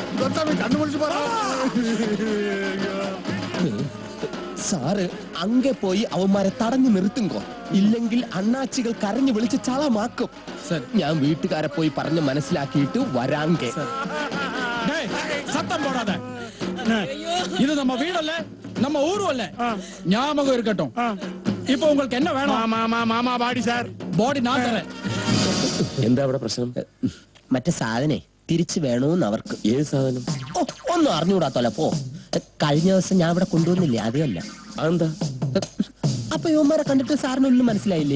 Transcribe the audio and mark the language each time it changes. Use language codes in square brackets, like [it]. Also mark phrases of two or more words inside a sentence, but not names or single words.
[ml] സാറ് അങ്ങെ പോയി അവന്മാരെ തടഞ്ഞു നിർത്തുങ്കോ, ഇല്ലെങ്കിൽ അണ്ണാച്ചികൾ കരഞ്ഞു വിളിച്ച് ചളമാക്കും. ഞാൻ വീട്ടുകാരെ പോയി പറഞ്ഞ് മനസ്സിലാക്കിയിട്ട് വരാങ്കെ. [ta] சத்தம் போடாத. இது நம்ம வீடல்ல, நம்ம ஊரும் அல்ல. ஞாபகம் இருக்கட்டும். இப்போ உங்களுக்கு என்ன வேணும்? [ml] മാമാ ബാഡി സാർ. ബോഡി ഞാൻ തരാം. എന്താ അവിടെ പ്രശ്നം? മറ്റേ സാധനെ തിരിച്ചു വേണോന്ന് അവർക്ക്. ഏത് സാധനം? ഒന്നും അറിഞ്ഞുകൂടാത്തോല പോ. കഴിഞ്ഞ ദിവസം ഞാൻ ഇവിടെ കൊണ്ടുവന്നില്ലേ, അതേയല്ല. അതെന്താ? അപ്പൊ ഇവന്മാരെ കണ്ടിട്ട് സാറിനൊന്നും മനസ്സിലായില്ലേ?